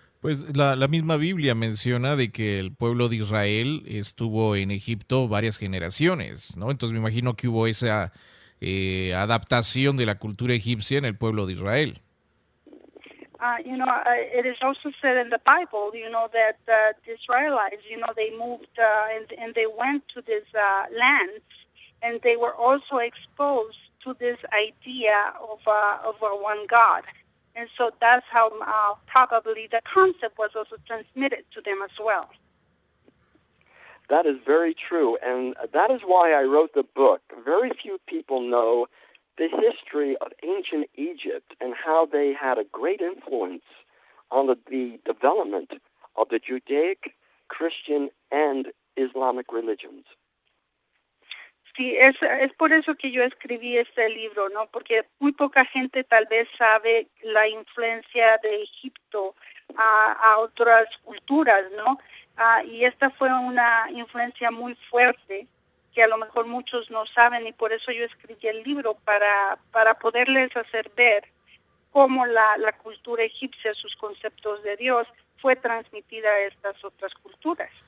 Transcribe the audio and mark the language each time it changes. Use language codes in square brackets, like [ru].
[es] Pues la misma Biblia menciona de que el pueblo de Israel estuvo en Egipto varias generaciones, ¿no? Entonces me imagino que hubo esa adaptación de la cultura egipcia en el pueblo de Israel. [en] It is also said in the Bible, that the Israelites, they moved and they went to this land, and they were also exposed to this idea of a one God. And so that's how probably the concept was also transmitted to them as well. That is very true, and that is why I wrote the book. Very few people know the history of ancient Egypt and how they had a great influence on the development of the Judaic, Christian, and Islamic religions. [es] Sí, es por eso que yo escribí este libro, ¿no? Porque muy poca gente tal vez sabe la influencia de Egipto a otras culturas, ¿no? Y esta fue una influencia muy fuerte que a lo mejor muchos no saben, y por eso yo escribí el libro, para poderles hacer ver cómo la cultura egipcia, sus conceptos de Dios, fue transmitida a estas otras culturas.